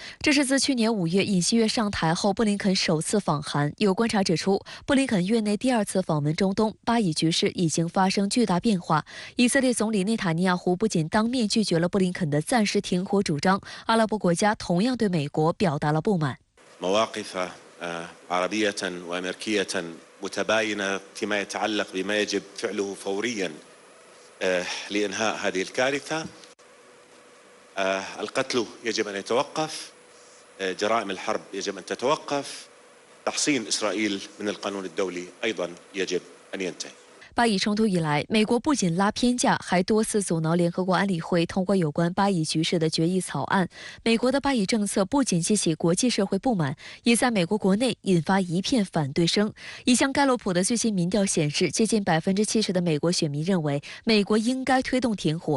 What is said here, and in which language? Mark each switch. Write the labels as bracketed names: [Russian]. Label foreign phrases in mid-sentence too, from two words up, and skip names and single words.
[Chinese] 这是自去年5月尹锡悦上台后，布林肯首次访韩。有观察指出，布林肯月内第2次访问中东，巴以局势已经发生巨大变化。以色列总理内塔尼亚胡不仅当面拒绝了布林肯的暂时停火主张，阿拉伯国家同样对美国表达了不满。 [Arabic] مواقف عربية وأمريكية متباينة فيما يتعلق بما يجب فعله فوريا لإنهاء هذه الكارثة. القتل يجب أن يتوقف، جرائم الحرب يجب أن تتوقف، تحصين إسرائيل من القانون الدولي أيضا يجب أن ينتهي. [Chinese] 巴以冲突以来，美国不仅拉偏架，还多次阻挠联合国安理会通过有关巴以局势的决议草案。美国的巴以政策不仅激起国际社会不满，也在美国国内引发一片反对声。一项盖洛普的最新民调显示，接近70%的美国选民认为美国应该推动停火。